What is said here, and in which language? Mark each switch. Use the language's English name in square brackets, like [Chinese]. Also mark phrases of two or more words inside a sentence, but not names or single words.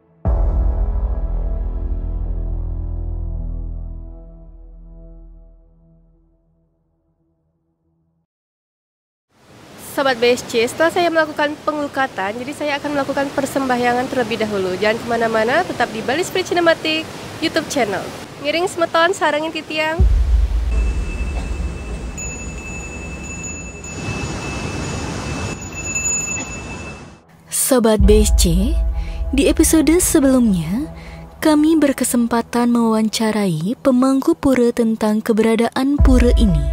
[Indonesian] Sobat BSC, setelah saya melakukan pengelukatan, jadi saya akan melakukan persembahyangan terlebih dahulu. Jangan kemana-mana, tetap di Bali Spirit Cinematic YouTube channel. [Balinese] Ngiring semeton, sarangin titiang. [Indonesian] Sobat BSC, di episode sebelumnya, kami berkesempatan mewawancarai pemangku pura tentang keberadaan pura ini.